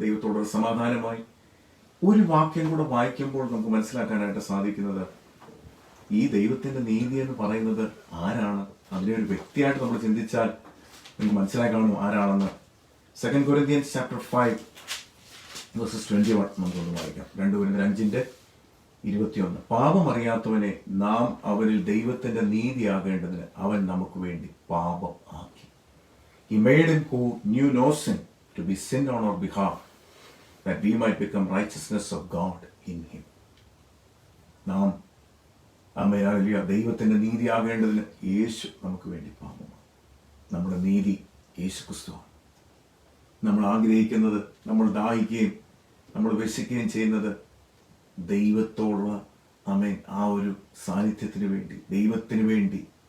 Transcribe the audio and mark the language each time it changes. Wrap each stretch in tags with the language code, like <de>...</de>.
<ml>ദൈവത്തോട് സമാധാനമായി ഒരു വാക്യം കൂടെ വായിക്കുമ്പോൾ നമുക്ക് മനസ്സിലാക്കാനായിട്ട് സാധിക്കുന്നത്, ഈ ദൈവത്തിന്റെ നീതി എന്ന് പറയുന്നത് ആരാണ്? അതിനെ ഒരു വ്യക്തിയായിട്ട് നമ്മൾ ചിന്തിച്ചാൽ നമുക്ക് മനസ്സിലാക്കണം ആരാണെന്ന്.</ml> <en>2 Corinthians chapter 5 verses 21</en> <ml>നമുക്കൊന്ന് വായിക്കാം.</ml> <en>2 Corinthians 5:21.</en> <ml>പാപം അറിയാത്തവനെ നാം അവരിൽ ദൈവത്തിന്റെ നീതിയാകേണ്ടതിന് അവൻ നമുക്ക് വേണ്ടി പാപം ആക്കി.</ml> <en>He made him who knew no sin to be sin on our behalf, that we might become righteousness of God in him.</en> <ml>നാം അമ്മയാലിയ ദൈവത്തിന്റെ നീതിയാകേണ്ടതിന് യേശു നമുക്ക് വേണ്ടി പാപമാണ്. നമ്മുടെ നീതി യേശു ക്രിസ്തുവാണ്. നമ്മൾ ആഗ്രഹിക്കുന്നത്, നമ്മൾ ദാഹിക്കുകയും നമ്മൾ വിശക്കുകയും ചെയ്യുന്നത് ദൈവത്തോടുള്ള ആമേൻ ആ ഒരു സാന്നിധ്യത്തിന് വേണ്ടി, ദൈവത്തിന് വേണ്ടി.</ml>